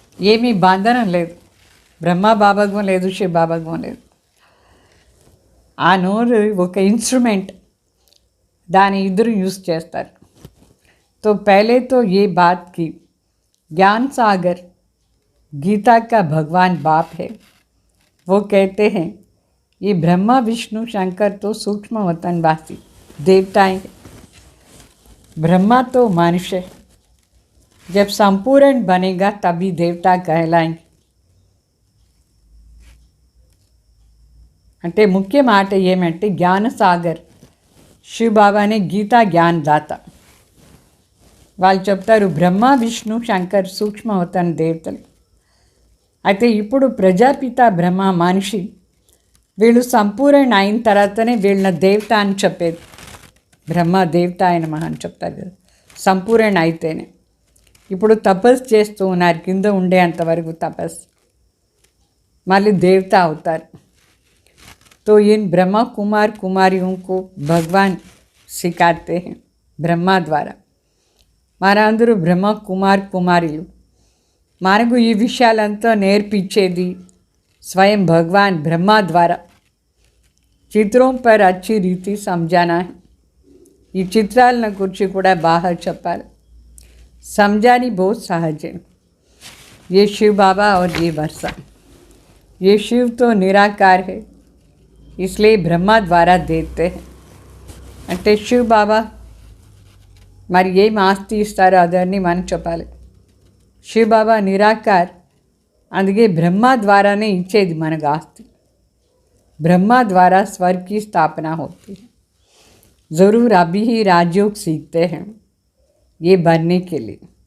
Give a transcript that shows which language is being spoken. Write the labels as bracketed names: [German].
[Telugu] ఏమీ బంధనం లేదు, బ్రహ్మ బాబాగం లేదు, శివ బాబాగం లేదు. ఆ నోరు ఒక ఇన్స్ట్రుమెంట్, దాని ఇద్దరు యూజ్ చేస్తారు. [Hindi] तो पहले तो ये बात की ज्ञान सागर गीता का भगवान बाप है, वो कहते हैं ये ब्रह्मा विष्णु शंकर तो सूक्ष्म वतनवासी देवताएं हैं, ब्रह्मा तो मनुष्य, जब संपूर्ण बनेगा तभी देवता कहलाएंगे. [Telugu] అంటే ముఖ్య మాట ఏమంటే జ్ఞానసాగర్ శివ బాబానే గీతా జ్ఞానదాత. వాళ్ళు చెప్తారు బ్రహ్మ విష్ణు శంకర్ సూక్ష్మవతన దేవతలు. అయితే ఇప్పుడు ప్రజాపిత బ్రహ్మ మనిషి, వీళ్ళు సంపూర్ణ అయిన తర్వాతనే వీళ్ళ దేవత అని చెప్పేది. బ్రహ్మ దేవత ఆయన మహా అని చెప్తారు కదా, సంపూర్ణ అయితేనే. ఇప్పుడు తపస్సు చేస్తూ ఉన్నారు, కింద ఉండేంతవరకు తపస్సు, మళ్ళీ దేవత అవుతారు. [Hindi] तो इन ब्रह्मा कुमार कुमारियों को भगवान सिखाते हैं ब्रह्मा द्वारा. [Telugu] మనందరూ బ్రహ్మ కుమార్ కుమారిలు. మనకు ఈ విషయాలంతా నేర్పించేది స్వయం భగవాన్ బ్రహ్మ ద్వారా. [Hindi] చిత్రం పర్ అచ్చి రీతి సమझाना है. [Telugu] ఈ చిత్రాలను గురించి కూడా బాగా చెప్పాలి. [Hindi] समझानी बहुत सहज है. ये शिव बाबा और ये वर्षा, ये शिव तो निराकार है, इसलिए ब्रह्मा द्वारा देते हैं. [Telugu] అంటే శివ్ బాబా మరి ఏం ఆస్తి ఇస్తారో అదన్నీ మనం చెప్పాలి. శివ్ బాబా నిరాకార్, అందుకే బ్రహ్మ ద్వారానే ఇచ్చేది మనకు ఆస్తి. [Hindi] బ్రహ్మ ద్వారా स्वर्ग की स्थापना होती है. ज़रूर अभी ही राजयोग सीखते हैं ये बनने के लिए.